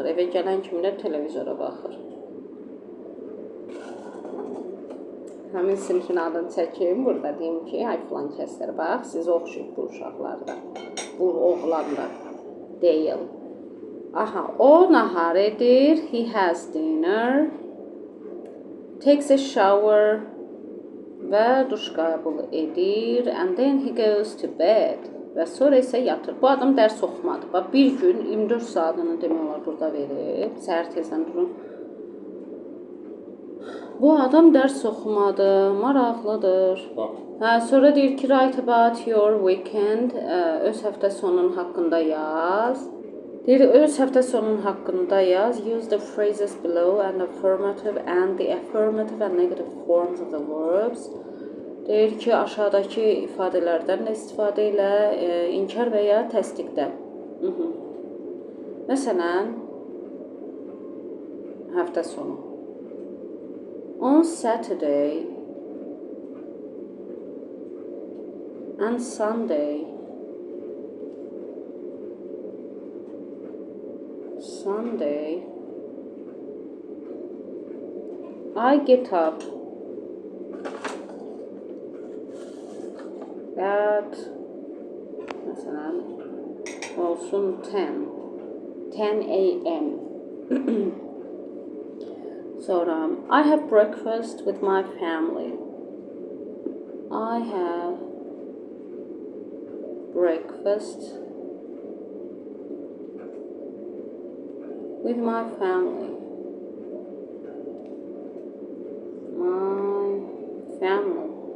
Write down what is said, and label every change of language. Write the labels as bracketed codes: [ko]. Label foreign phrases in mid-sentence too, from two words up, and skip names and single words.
[az] Evə gələn kimi də televizora baxır. Həmin sinifin adını çəkim. Burada deyim ki, ay filan kəslər bax, siz oxşuyub bu uşaqlarda. Bu oğlanda deyil. Aha, o nahar edir. [en] He has dinner. Takes a shower. [az] Və duş qəbul edir. [en] And then he goes to bed. [az] Və sonra isə yatır. Bu adam dərs oxumadı. Bax, bir gün 24 saatını demək olar burada verib. Səhər tezdən durun. Bu adam dərs oxumadı. Maraqlıdır. Sonra deyir ki, [en] write about your weekend. [az] Öz həftə sonunun haqqında yaz. Deyir, öz həftə sonunun haqqında yaz. [en] Use the phrases below and the affirmative and negative forms of the verbs. [az] Deyir ki, aşağıdakı ifadələrdən də istifadə ilə inkar və ya təsdiqdə. Məsələn, həftə sonu. [en] On Saturday and Sunday, I get up at [az] mesela olsun [en] 10 a.m. Sonra I have breakfast with my family. I have breakfast with my family. My family.